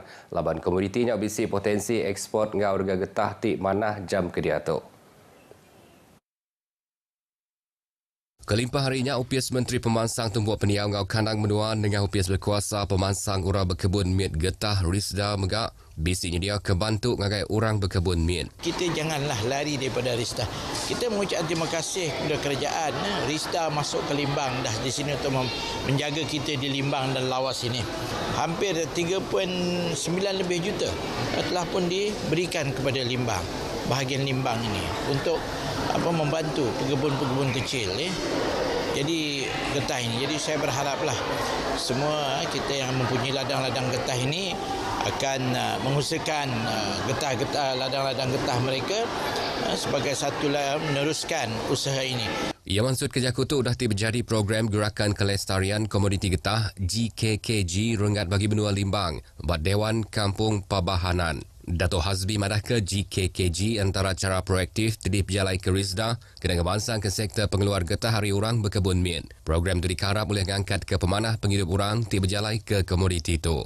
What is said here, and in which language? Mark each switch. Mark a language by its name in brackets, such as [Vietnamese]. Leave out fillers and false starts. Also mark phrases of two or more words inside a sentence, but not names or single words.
[Iban] Laban komoditinya bisi potensi ekspor ngau rega getah Tik manah jam kedia tu. Kelimpah harinya UPS Menteri Pemansang Tumbuh Peniau ngau kandang menuan dengan UPS berkuasa pemansang orang berkebun mit getah Rizda megak bisinya dia kebantu ngagai orang berkebun mit. [Malay] Kita janganlah lari daripada Rizda. Kita mengucapkan terima kasih kepada kerajaan. Rizda masuk ke Limbang dah di sini untuk menjaga kita di Limbang dan Lawas ini. Hampir 3.9 lebih juta telah pun diberikan kepada Limbang, bahagian Limbang ini untuk membantu pekebun-pekebun kecil. Jadi getah ini. Jadi saya berharaplah semua kita yang mempunyai ladang-ladang getah ini akan mengusahakan ladang-ladang getah mereka sebagai satu meneruskan usaha ini. [Iban] Ia maksud kerja kutu dah terjadi program Gerakan Kelestarian Komoditi Getah GKKG Rengat Bagi Benua Limbang buat Dewan Kampung Pabahanan. Dato' Hazbi madah ke GKKG antara cara proaktif tadi berjalai ke Rizda kena ngebansang ke sektor pengeluar getah hari orang berkebun mit. Program itu dikarap oleh ngangkat ke pemanah penghidup orang ti berjalai ke komoditi itu.